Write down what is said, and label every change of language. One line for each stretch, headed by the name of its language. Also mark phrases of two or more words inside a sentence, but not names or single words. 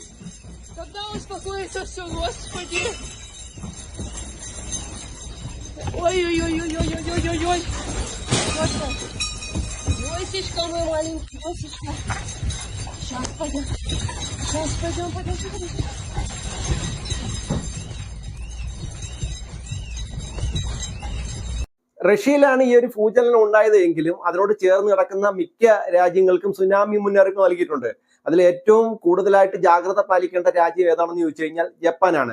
Russian: Когда успокоится все, Господи! Ой-ой-ой-ой-ой-ой-ой-ой! Йосечка, мой маленький, Йосечка! Сейчас пойдем. Сейчас пойдем.
Malayalam: റഷ്യയിലാണ് ഈ ഒരു ഭൂചലനം ഉണ്ടായത് എങ്കിലും അതിനോട് ചേർന്ന് കിടക്കുന്ന മിക്ക രാജ്യങ്ങൾക്കും സുനാമി മുന്നറിയിപ്പ് നൽകിയിട്ടുണ്ട്. അതിൽ ഏറ്റവും കൂടുതലായിട്ട് ജാഗ്രത പാലിക്കേണ്ട രാജ്യം ഏതാണെന്ന് ചോദിച്ചു കഴിഞ്ഞാൽ ജപ്പാനാണ്.